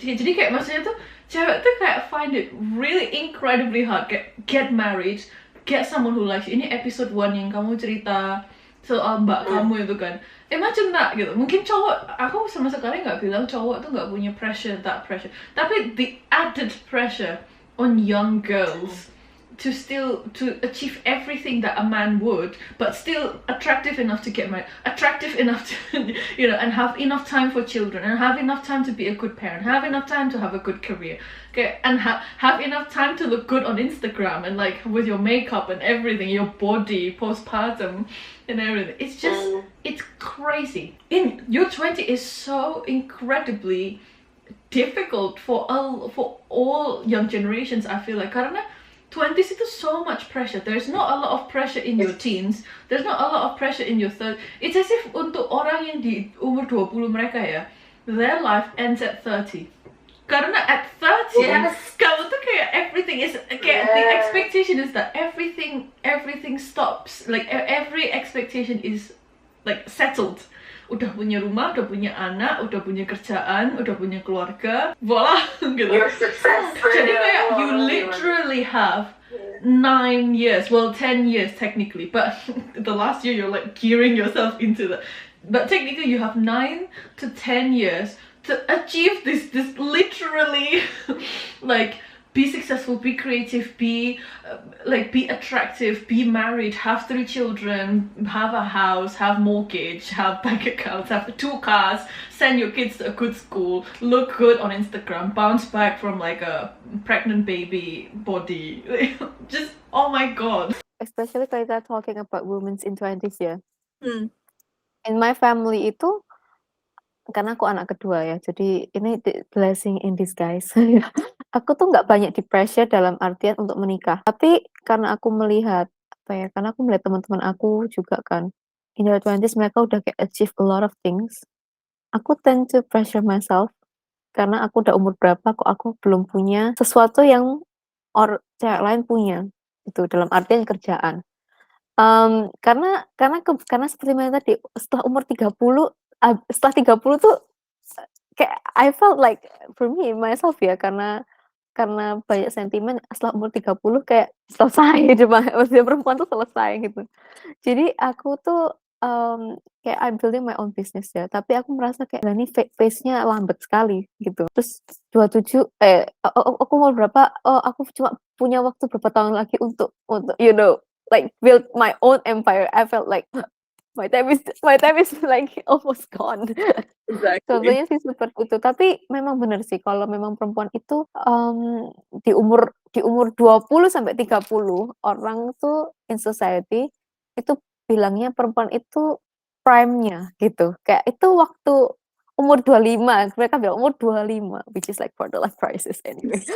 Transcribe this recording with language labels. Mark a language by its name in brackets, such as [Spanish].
[Indonesian] Jadi kayak maksudnya tuh cewek tuh kayak [English] find it really incredibly hard, get married, get someone who likes you. [Indonesian] Ini episode 1 yang kamu cerita soal mbak kamu itu kan, [English] imagine that [Indonesian] gitu. Mungkin cowok, aku sama sekali nggak bilang cowok tuh nggak punya pressure, tapi [English] the added pressure on young girls to achieve everything that a man would, but still attractive enough to get married, attractive enough to, you know, and have enough time for children, and have enough time to be a good parent, have enough time to have a good career, okay, and have enough time to look good on Instagram, and like with your makeup and everything, your body, postpartum and everything. It's just, it's crazy. In your 20 is so incredibly difficult for all young generations, I feel like, [Indonesian] karena [English] 20s itu so much pressure. There's not a lot of pressure in your teens. There's not a lot of pressure in your 30s. It's as if [Indonesian] untuk orang yang di umur 20 mereka ya, [English] their life ends at 30. Karena at 30, [Indonesian] kamu tuh kayak [English] everything is, kayak the expectation is that everything stops. Like every expectation is like settled. [Indonesian] Udah punya rumah, udah punya anak, udah punya kerjaan, udah punya keluarga, voila, gitu. Jadi kayak [English] you literally have 9 years, well 10 years technically, but the last year you're like gearing yourself into that. But technically you have 9 to 10 years to achieve this literally like be successful, be creative, be attractive, be married, have 3 children, have a house, have mortgage, have bank accounts, have 2 cars, send your kids to a good school, look good on Instagram, bounce back from like a pregnant baby body. Just, oh my god. Especially [Indonesian] kalau kita [English] talking about women in 20s ya. In my family [Indonesian] itu, karena aku anak kedua ya, jadi ini [English] blessing in disguise. [Indonesian] Aku tuh nggak banyak di pressure dalam artian untuk menikah. Tapi karena aku melihat, karena aku melihat teman-teman aku juga kan, in their 20s mereka udah kayak [English] achieve a lot of things. [Indonesian] Aku [English] tend to pressure myself, [Indonesian] karena aku udah umur berapa kok aku belum punya sesuatu yang cewek lain punya, itu dalam artian kerjaan. Karena seperti mana tadi, setelah umur 30, setelah 30 tuh kayak [English] I felt like for me myself [Indonesian] ya, karena banyak sentimen setelah umur 30 kayak selesai usia perempuan tuh selesai gitu. Jadi aku tuh kayak [English] I'm building my own business [Indonesian] ya, tapi aku merasa kayak ini pace-nya lambat sekali gitu. Terus 27 aku mau berapa, aku cuma punya waktu berapa tahun lagi untuk [English] you know like build my own empire. I felt like my time is like almost gone. Exactly. [Indonesian] Contohnya sih seperti itu. Tapi memang benar sih kalau memang perempuan itu di umur 20 sampai 30 orang tuh [English] in society [Indonesian] itu bilangnya perempuan itu prime-nya gitu. Kayak itu waktu umur 25, mereka bilang umur 25, [English] which is like quarter life crisis anyway.